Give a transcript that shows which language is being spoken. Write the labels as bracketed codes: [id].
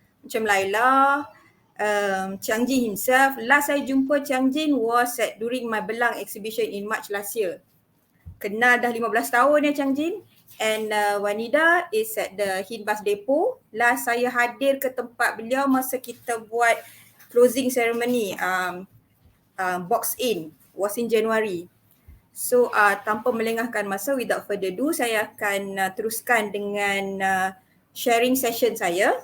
[ms] Macam Laila, Chiang Jin [en] himself. Last [ms] saya jumpa [en] Chiang Jin was during my Belang exhibition in March last year. [ms] Kenal dah 15 tahun ya Chiang Jin. [en] And Wanida is at the Hinbas Depot. [ms] Last saya hadir ke tempat beliau masa kita buat [en] closing ceremony box in was in January. [ms] So tanpa melengahkan masa, [en] without further ado, [ms] saya akan teruskan dengan sharing session saya.